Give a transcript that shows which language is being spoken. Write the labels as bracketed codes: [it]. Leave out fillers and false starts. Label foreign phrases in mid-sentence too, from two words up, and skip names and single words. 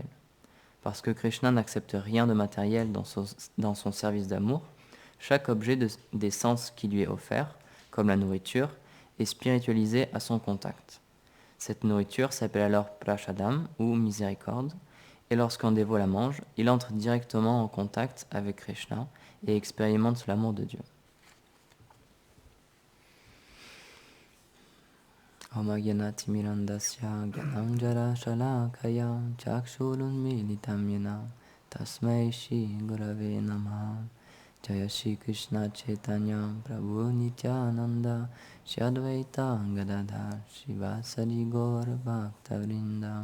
[fr] Parce que Krishna n'accepte rien de matériel dans son service d'amour, chaque objet des sens qui lui est offert, comme la nourriture, est spiritualisé à son contact. Cette nourriture s'appelle alors prashadam ou miséricorde, et lorsqu'un dévot la mange, il entre directement en contact avec Krishna et expérimente l'amour de Dieu. [sa] Om Agyanati Mirandasya Gyananjara Shalakaya Chakshurunmilitam Yena Tasmai Shri Gurave Namaha. Jaya Shri Krishna Chaitanya Prabhu Nityananda Shri Advaita Gadadhar Shivasari Gaura Bhaktavrinda.